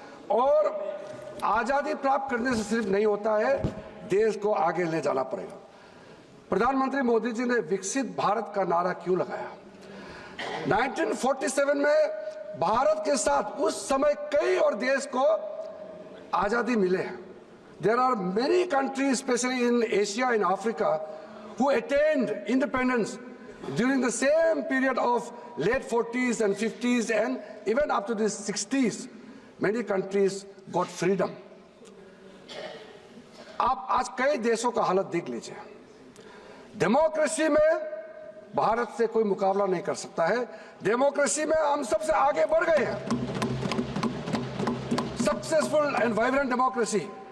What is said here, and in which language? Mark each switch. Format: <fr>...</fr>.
<hi>और आजादी प्राप्त करने से सिर्फ नहीं होता है, देश को आगे ले जाना पड़ेगा। प्रधानमंत्री मोदी जी ने विकसित भारत का नारा क्यों लगाया? 1947 में भारत के साथ उस समय कई और देश को आजादी मिले हैं,</hi> <en>there are many countries, especially in Asia and Africa, who attained independence during the same period of late 40s and 50s and even up to the 60s. Many countries got freedom.</en> <hi>आप आज कई देशों का हालत देख लीजिए। Democracy में भारत से कोई मुकाबला नहीं कर सकता है। डेमोक्रेसी में हम सबसे आगे बढ़ गए हैं,</hi> <en>Successful and vibrant democracy.</en>